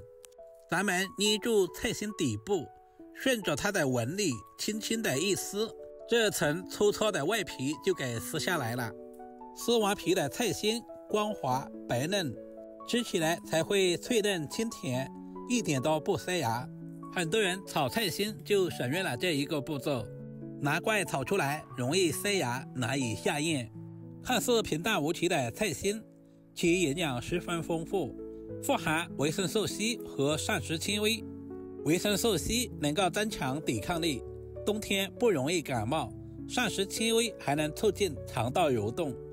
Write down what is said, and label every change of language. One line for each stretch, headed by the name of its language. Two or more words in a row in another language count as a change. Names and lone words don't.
Chinese: 咱們捏住菜心底部，順着它的紋理輕輕的一撕，這層粗糙的外皮就給撕下來了。撕完皮的菜心光滑白嫩，吃起來才會脆嫩清甜，一點都不塞牙。很多人炒菜心就省略了這一個步驟，難怪炒出來容易塞牙，難以下咽。看似平淡無奇的菜心，其營養十分豐富，富含維生素 C 和膳食纖維。維生素 C 能夠增強抵抗力，冬天不容易感冒；膳食纖維還能促進腸道蠕動。